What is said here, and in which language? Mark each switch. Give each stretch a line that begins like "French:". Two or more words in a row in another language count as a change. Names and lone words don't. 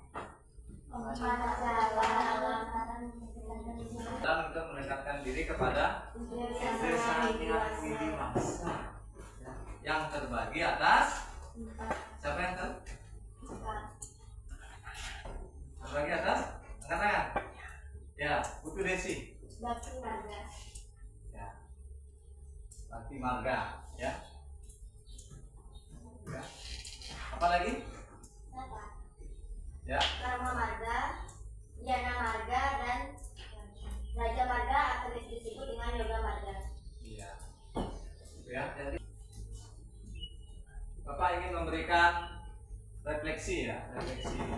Indonesian: Dalam untuk mendekatkan diri kepada yang terbagi atas siapa yang terbagi atas angkat tangan. Ya, Putu Desi. Bakti Marga. Ya. Bakti marga, ya. Ya. Apa lagi? Ya. Karma Marga, Jana Marga, dan Raja Marga atau disebut dengan Yoga Marga. Iya. Ya, jadi Bapak ingin memberikan refleksi ya, refleksi.